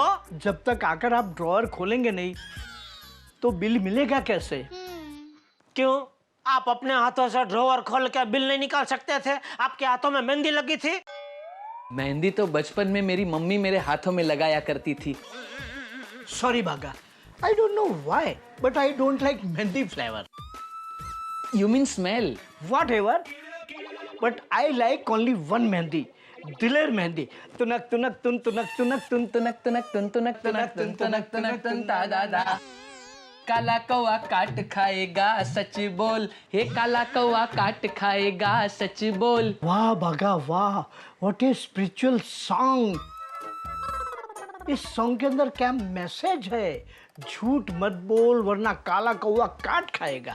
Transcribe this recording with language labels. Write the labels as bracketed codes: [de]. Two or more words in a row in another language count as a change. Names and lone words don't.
[hi] जब तक आकर आप ड्रॉअर खोलेंगे नहीं तो बिल मिलेगा कैसे? क्यों? आप अपने हाथों से ड्रॉअर खोल के बिल नहीं निकाल सकते थे? आपके हाथों में मेहंदी लगी थी? मेहंदी तो बचपन में मेरी मम्मी मेरे हाथों में लगाया करती थी। सॉरी भागा, [en] I don't know why but I don't like मेहंदी flavor। You mean smell? Whatever, but I like only one मेहंदी, दिलेर मेहंदी। तुनक तुनक तुन तुनक तुनक तुन तुनक तुनक तुन तुनक तुनक तुन तुनक तुनक तुन ता दा दा। [hi] काला कौवा काट खाएगा सच बोल, हे काला कौवा काट खाएगा सच बोल। वाह भागा वाह, [en] what a spiritual song. [hi] इस सॉन्ग के अंदर क्या मैसेज है? झूठ मत बोल वरना काला कौवा काट खाएगा।